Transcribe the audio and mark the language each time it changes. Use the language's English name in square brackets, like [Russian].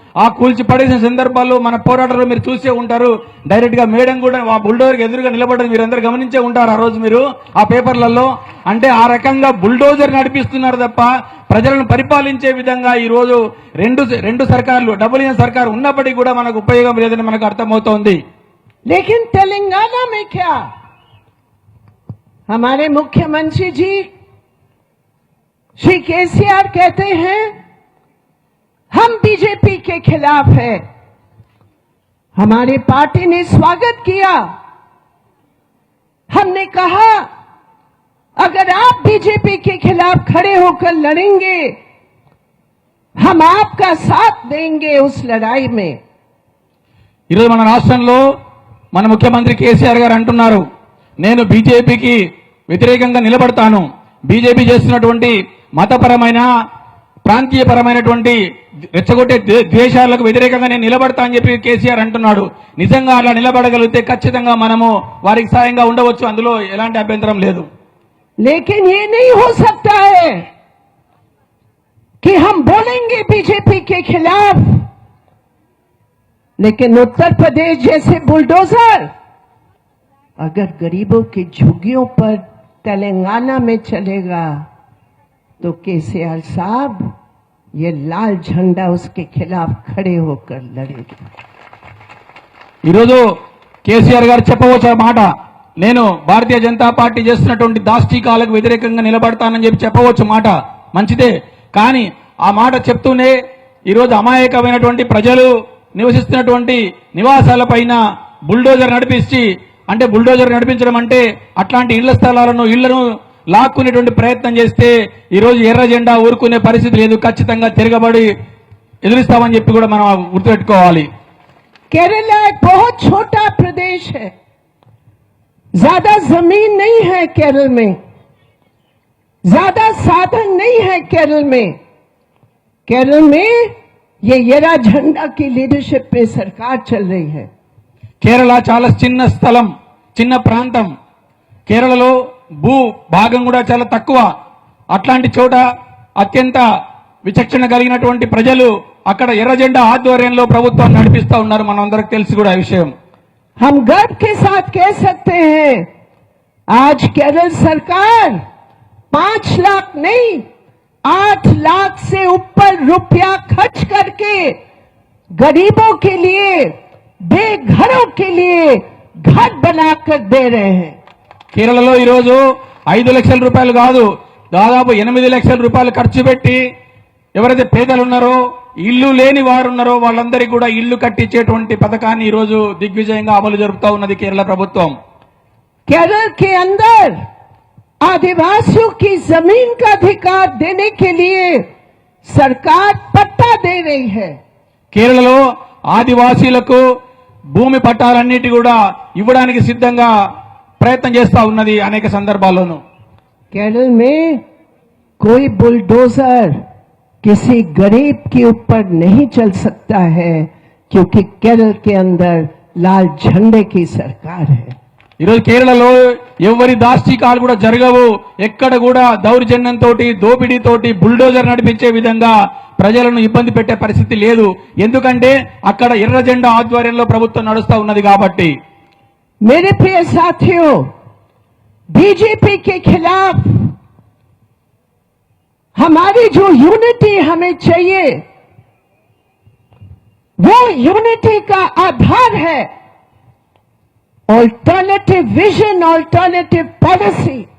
[Telugu] ఆ కూల్చి పడేసిన సందర్భాల్లో మన పోరాటాలు మీరు చూసే ఉంటారు. డైరెక్ట్ గా మేడం కూడా ఆ బుల్డోజర్ ఎదురుగా నిలబడడం మీరందరూ గమనించే ఉంటారు ఆ రోజు మీరు ఆ పేపర్లలో. అంటే ఆ రకంగా బుల్డోజర్ నడిపిస్తున్నారు తప్ప ప్రజలను పరిపాలించే విధంగా ఈ రోజు రెండు సర్కార్లు, డబుల్ ఇంజన్ సర్కార్ ఉన్నప్పటికీ కూడా మనకు ఉపయోగం లేదని మనకు అర్థమవుతోంది. [Hindi] लेकिन तेलंगाना में क्या, हमारे मुख्यमंत्री जी श्री केसीआर कहते हैं हम बीजेपी के खिलाफ है। हमारी पार्टी ने स्वागत किया। हमने कहा अगर आप बीजेपी के खिलाफ खड़े होकर लड़ेंगे, हम आपका साथ देंगे उस लड़ाई में। [Telugu] ఈరోజు మన రాష్ట్రంలో మన ముఖ్యమంత్రి కేసీఆర్ గారు అంటున్నారు, నేను బీజేపీకి వ్యతిరేకంగా నిలబడతాను. బీజేపీ చేస్తున్నటువంటి మతపరమైన, ప్రాంతీయపరమైనటువంటి రెచ్చగొట్టే ద్వేషాలకు వ్యతిరేకంగా నేను నిలబడతా అని చెప్పి కేసీఆర్ అంటున్నాడు. నిజంగా అలా నిలబడగలిగితే ఖచ్చితంగా మనము వారికి సాయంగా ఉండవచ్చు, అందులో ఎలాంటి అభ్యంతరం లేదు. [Hindi] लेकिन ये नहीं हो सकता है कि हम बोलेंगे बीजेपी के खिलाफ, लेकिन उत्तर प्रदेश जैसे बुलडोजर अगर गरीबों की झुग्गियों पर तेलंगाना में चलेगा तो केसीआर साहब ये लाल झंडा उसके खिलाफ खड़े होकर लड़ेगा। [Telugu] ఈరోజు కేసీఆర్ గారు చెప్పవచ్చు ఆ మాట, నేను భారతీయ జనతా పార్టీ చేస్తున్నటువంటి దాష్టీకాలకు వ్యతిరేకంగా నిలబడతానని చెప్పి చెప్పవచ్చు మాట, మంచిదే. కానీ ఆ మాట చెప్తూనే ఈరోజు అమాయకమైనటువంటి ప్రజలు నివసిస్తున్నటువంటి నివాసాలపైన బుల్డోజర్ నడిపించి, అంటే బుల్డోజర్ నడిపించడం అంటే అట్లాంటి ఇళ్లను లాక్కునేటువంటి ప్రయత్నం చేస్తే ఈరోజు ఎర్ర జెండా ఊరుకునే పరిస్థితి లేదు. ఖచ్చితంగా తిరగబడి ఎదురిస్తామని చెప్పి కూడా మనం గుర్తుపెట్టుకోవాలి. [Hindi] केरला एक बहुत छोटा प्रदेश है, ज्यादा जमीन नहीं है केरल में, ज्यादा साधन नहीं है केरल में। केरल में ये येरा झंडा की लीडरशिप में सरकार चल रही है। [Telugu] కేరళ చాలా చిన్న స్థలం, చిన్న ప్రాంతం. కేరళలో భూ భాగం కూడా చాలా తక్కువ. అట్లాంటి చోట అత్యంత విచక్షణ కలిగినటువంటి ప్రజలు అక్కడ ఎర్ర జెండా ఆధ్వర్యంలో ప్రభుత్వాన్ని నడిపిస్తా ఉన్నారు. మనందరికి తెలిసి కూడా ఈ విషయం. [Hindi] हम गर्व के साथ कह सकते हैं आज केरल सरकार 5 लाख नहीं 8 लाख से ऊपर रुपया खर्च करके गरीबों के लिए, बेघरों के लिए घर बनाकर दे रहे हैं। [Telugu] కేరళలో ఈరోజు 5 లక్షల రూపాయలు కాదు, దాదాపు 8 లక్షల రూపాయలు ఖర్చు పెట్టి ఎవరైతే పేదలు ఉన్నారో, ఇల్లు లేని వారు ఉన్నారో వాళ్ళందరికీ కూడా ఇల్లు కట్టించేటువంటి పథకాన్ని ఈ రోజు దిగ్విజయంగా అమలు జరుపుతా ఉన్నది కేరళ ప్రభుత్వం. [Hindi] केरल के अंदर आदिवासियों की जमीन का अधिकार देने के लिए सरकार पट्टा दे रही है. [Telugu] కేరళలో ఆదివాసీలకు భూమి పట్టాలన్నిటి కూడా ఇవ్వడానికి సిద్ధంగా ప్రయత్నం చేస్తా ఉన్నది అనేక సందర్భాల్లోనూ. [Hindi] केरल में कोई बुलडोजर किसी गरीब के ऊपर नहीं चल सकता है क्योंकि केरल के अंदर लाल झंडे की सरकार है. [Telugu] ఈరోజు కేరళలో ఎవరి దాష్టికాలు కూడా జరగవు. ఎక్కడ కూడా దౌర్జన్యంతో దోపిడీతోటి బుల్డోజర్ నడిపించే విధంగా ప్రజలను ఇబ్బంది పెట్టే పరిస్థితి లేదు. ఎందుకంటే అక్కడ ఎర్ర జెండా ఆధ్వర్యంలో ప్రభుత్వం నడుస్తా ఉన్నది కాబట్టి. [Hindi] मेरे प्रिय साथियों, बीजेपी के खिलाफ हमारी जो यूनिटी हमें चाहिए वो यूनिटी का आधार है [English] Alternative vision, alternative policy.